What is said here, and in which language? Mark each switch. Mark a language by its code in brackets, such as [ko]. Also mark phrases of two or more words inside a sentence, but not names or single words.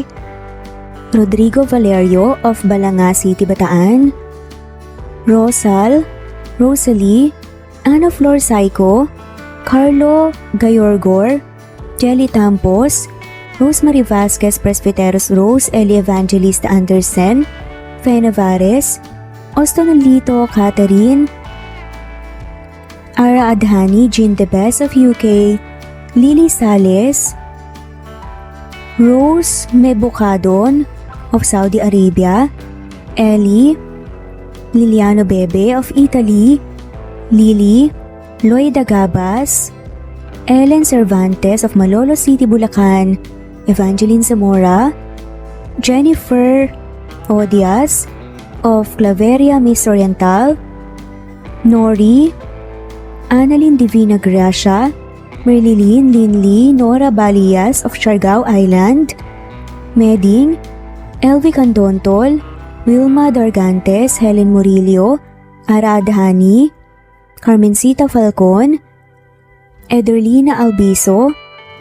[en] Rodrigo Valerio of Balanga City, Bataan, Rosal, Rosalie, Ana Flor Saico, Carlo Gayorgor, Jelly Tampos, Rosemary Vasquez Presbiteros, Rose Eli Evangelista Anderson, Fe Navares, Ostonolito Catherine, Ara Adhani, Jean Debes of UK, Lily Sales, Rose Mebukadon of Saudi Arabia, Ellie, Liliano Bebe of Italy, Lily, Loida Gabas, Ellen Cervantes of Malolo City, Bulacan, Evangeline Zamora, Jennifer Odias of Claveria, Miss Oriental, Nori, Annalyn Divina Gracia, Merlilyn Linley, Nora Balias of Siargao Island, Meding, Elvi Candontol, Wilma Dargantes, Helen Murillo, Ara Adhani, Carmencita Falcon, Ederlina Albiso,